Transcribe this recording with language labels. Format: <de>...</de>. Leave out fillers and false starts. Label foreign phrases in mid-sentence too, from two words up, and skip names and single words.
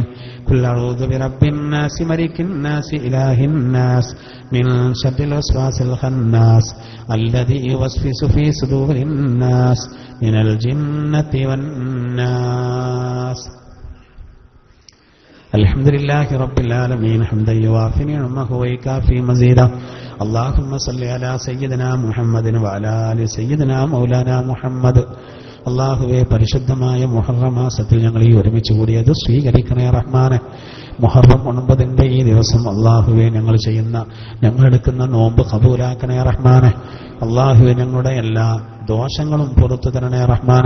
<ar>قل أعوذ برب الناس ملك الناس إله الناس من شر الوسواس الخناس الذي يوسوس في صدور الناس من الجنة والناس. الحمد لله رب العالمين حمدا يوافي نعمه ويكافي مزيدا. اللهم صل على سيدنا محمد وعلى آل سيدنا مولانا മുഹമ്മദ്.</ar> <ml>അല്ലാഹുവേ, പരിശുദ്ധമായ മുഹറം മാസത്തിൽ ഞങ്ങൾ ഈ ഒരുമിച്ച് കൂടിയത് സ്വീകരിക്കണേ റഹ്മാനെ. മുഹറം 9 ഈ ദിവസം അല്ലാഹുവേ ഞങ്ങളെടുക്കുന്ന നോമ്പ് ഖബൂലാക്കണേ റഹ്മാനെ. അല്ലാഹുവേ, ഞങ്ങളുടെ എല്ലാ ദോഷങ്ങളും പുറത്തു തരണേ റഹ്മാനെ.</ml>